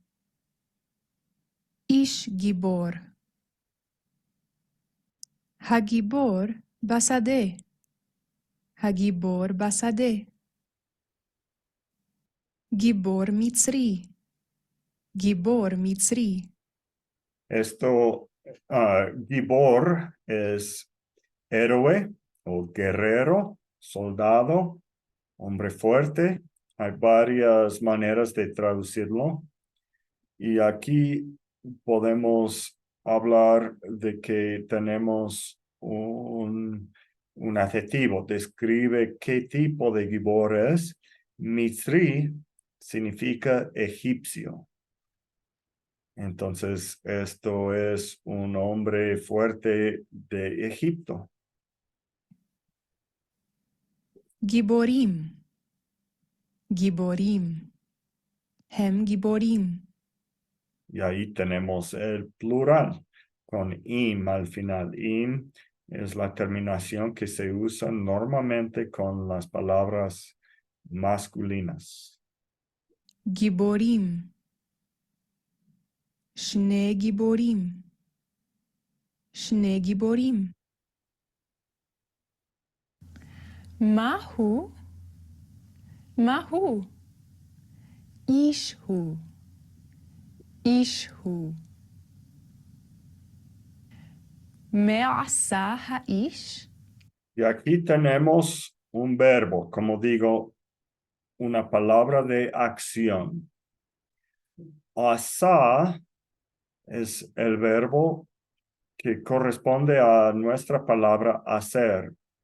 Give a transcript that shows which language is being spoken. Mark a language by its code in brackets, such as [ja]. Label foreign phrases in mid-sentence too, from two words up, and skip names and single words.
[he] איש גיבור. הגיבור בשדה. הגיבור בשדה. גיבור מצרי. גיבור מצרי. [es] Esto, Gibor es héroe o guerrero, soldado, hombre fuerte. Hay varias maneras de traducirlo. Y aquí podemos hablar de que tenemos un adjetivo, describe qué tipo de Gibor es. Mitri significa egipcio. Entonces, esto es un hombre fuerte de Egipto. [he] גיבורים. גיבורים. הם גיבורים. [es] Y ahí tenemos el plural con im al final. Im es la terminación que se usa normalmente con las palabras masculinas. [he] גיבורים. שני גיבורים. שני גיבורים. מהו? מהו? איש הוא. איש הוא. מה עשה האיש? [es] Y aquí tenemos un verbo, como digo, una palabra de acción. Asa es el verbo que corresponde a nuestra palabra hacer.